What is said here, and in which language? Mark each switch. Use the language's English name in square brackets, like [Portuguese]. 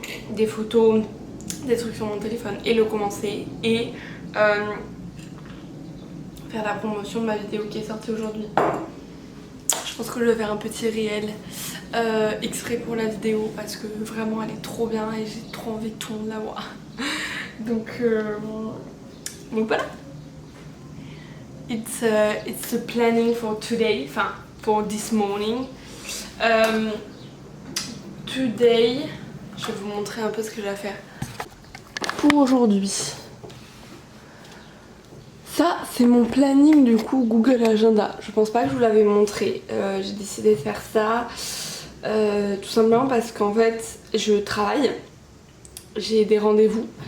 [French] des photos, des trucs sur mon téléphone et le commencer et faire la promotion de ma vidéo qui est sortie aujourd'hui. Je pense que je vais faire un petit réel exprès pour la vidéo parce que vraiment elle est trop bien et j'ai trop envie que tout le monde la voit. Donc voilà. [English] It's the planning for today, enfin for this morning. [French] Today, je vais vous montrer un peu ce que j'ai à faire pour aujourd'hui. Ça, c'est mon planning du coup Google Agenda. Je pense pas que je vous l'avais montré. J'ai décidé de faire ça tout simplement parce qu'en fait, je travaille. J'ai des rendez-vous.